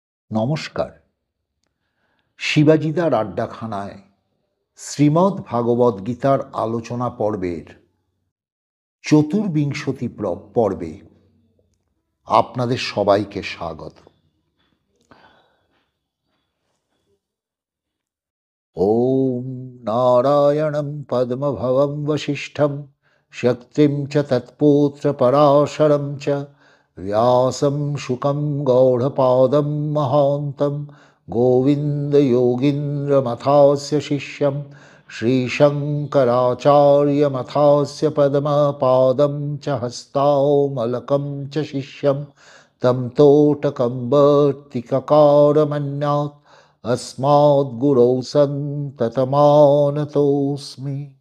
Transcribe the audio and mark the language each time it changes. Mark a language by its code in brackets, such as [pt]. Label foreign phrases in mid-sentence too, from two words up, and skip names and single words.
[bn] নমস্কার। শিবাজিদার আড্ডাখানায় শ্রীমদ্ ভাগবত গীতার আলোচনা পর্বের চতুর্বিংশতি পর্বে আপনাদের সবাইকে স্বাগত। [sa] ওম নারায়ণং পদ্মভবং বশিষ্ঠং শক্তিং চ তৎপৌত্র পরাশরং চ व्यासं शुकं गौडपादं महान्तं गोविन्दयोगीन्द्रमथास्य शिष्यं श्रीशङ्कराचार्यमथास्य पद्मपादं च हस्तामलकं च शिष्यं तं तोटकं वर्तिककारमन्यात् अस्माद्गुरौ सन्ततमानतोऽस्मि।